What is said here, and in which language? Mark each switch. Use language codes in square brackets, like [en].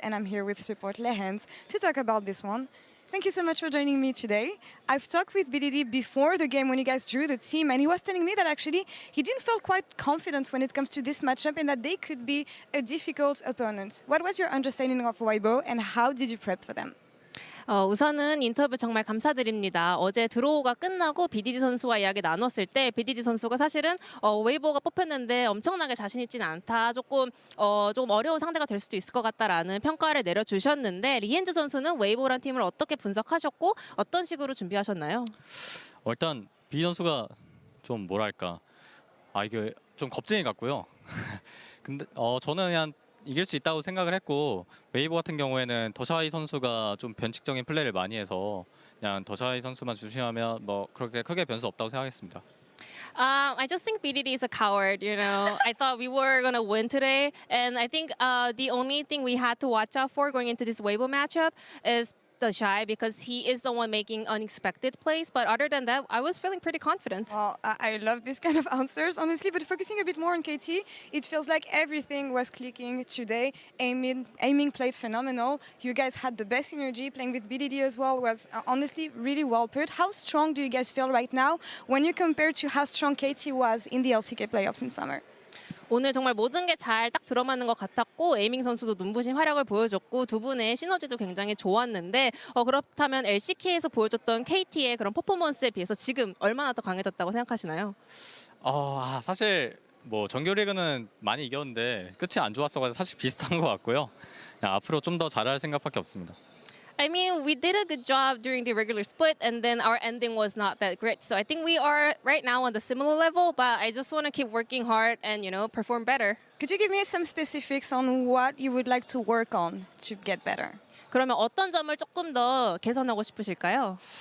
[en] And I'm here with support Lehends to talk about this one. Thank you so much for joining me today. I've talked with BDD before the game when you guys drew the team, and he was telling me that actually he didn't feel quite confident when it comes to this matchup and that they could be a difficult opponent. What was your understanding of Weibo and how did you prep for them? [ko] 우선은 인터뷰 정말 감사드립니다. 어제 드로우가 끝나고 BDD 선수와 이야기 나눴을 때 BDD 선수가 사실은 웨이보가 뽑혔는데 엄청나게 자신 있지는 않다. 조금 어려운 상대가 될 수도 있을 것 같다라는 평가를 내려주셨는데 리엔즈 선수는 웨이보란 팀을 어떻게 분석하셨고 어떤 식으로 준비하셨나요? 일단 BD 선수가 좀 뭐랄까 이게 좀 겁쟁이 같고요. 근데 저는 그냥 이길 수 있다고 생각을 했고 웨이보 같은 경우에는 더샤이 선수가 좀 변칙적인 플레이를 많이 해서 그냥 더샤이 선수만 조심하면 뭐 그렇게 크게 변수 없다고 생각했습니다. [en] I just think BDD is a coward, you know. I thought we were going to win today, and I think the only thing we had to watch out for going into this Weibo matchup is TheShy, because he is the one making unexpected plays. But other than that, I was feeling pretty confident. Well, I love this kind of answers, honestly, but focusing a bit more on KT, it feels like everything was clicking today. Aiming played phenomenal. You guys had the best energy. Playing with BDD as well was honestly really well put. How strong do you guys feel right now when you compare to how strong KT was in the LCK playoffs in summer? [ko] 오늘 정말 모든 게 잘 딱 들어맞는 것 같았고 에이밍 선수도 눈부신 활약을 보여줬고 두 분의 시너지도 굉장히 좋았는데 그렇다면 LCK에서 보여줬던 KT의 그런 퍼포먼스에 비해서 지금 얼마나 더 강해졌다고 생각하시나요? 사실 뭐 정규 리그는 많이 이겼는데 끝이 안 좋았어가지고 사실 비슷한 것 같고요. 그냥 앞으로 좀 더 잘할 생각밖에 없습니다. [en] I mean, we did a good job during the regular split, and then our ending was not that great. So I think we are right now on the similar level, but I just want to keep working hard and, you know, perform better. Could you give me some specifics on what you would like to work on to get better? [ko] 그러면 어떤 점을 조금 더 개선하고 싶으실까요?